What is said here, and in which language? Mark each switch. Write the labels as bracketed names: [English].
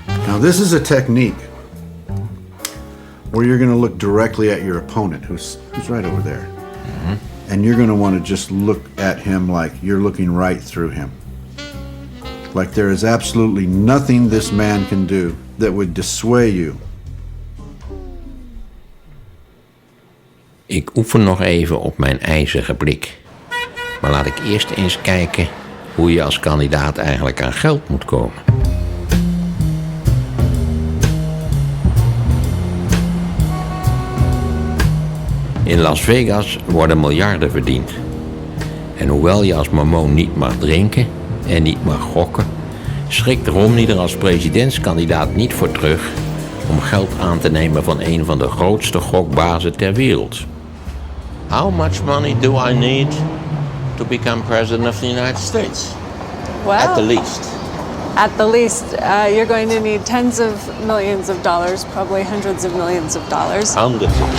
[English] Now, this is a technique where you're going to look directly at your opponent, who's right over there. Mm-hmm. And you're going to want to just look at him like you're looking right through him. Like there is absolutely nothing this man can do that would dissuade you. [Dutch] Ik oefen nog even op mijn ijzige blik. Maar laat ik eerst eens kijken hoe je als kandidaat eigenlijk aan geld moet komen. In Las Vegas worden miljarden verdiend. En hoewel je als mormoon niet mag drinken en niet mag gokken, schrikt Romney er als presidentskandidaat niet voor terug om geld aan te nemen van een van de grootste gokbazen ter wereld. [English] How much money do I need to become president of the United States? Well, at the least. At the least, you're going to need tens of millions of dollars, probably hundreds of millions of dollars. Hundreds.